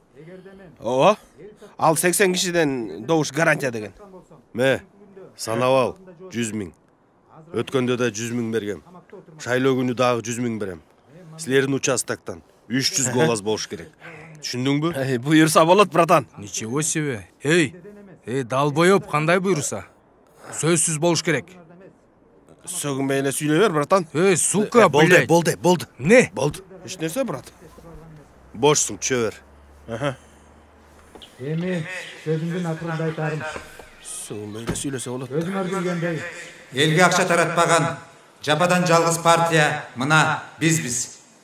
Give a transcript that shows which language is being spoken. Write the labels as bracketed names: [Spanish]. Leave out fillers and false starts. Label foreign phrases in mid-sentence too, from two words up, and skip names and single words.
[Kyrgyz] Ооба. Ал 80 кишиден добуш гарантия деген. Ме, санап ал, 100 000. Өткөндө да 100 000 бергем. Шайлоо күнү дагы 100 000 берем. Силердин участактан 300 голос болуш керек. Түшүндүңбү? Буйурса болот, братан. [Russian] Ничего себе. [Kyrgyz] Далбоёб, кандай буйруса? Сөзсүз болуш керек. Сөгүнбөй эле сүйлөй бер, братан. [Russian] Сука, блядь. [Kyrgyz] Болду. Не? Болду. Эч нерсе, брат. Бошсуң, чөбөр. Эми сөзүмдүн акырында айтарым. Сөгүнбөй эле сүйлөсө болот. Өзүңөр билгендей, элге акча таратпаган жападан жалгыз партия мына бизбиз.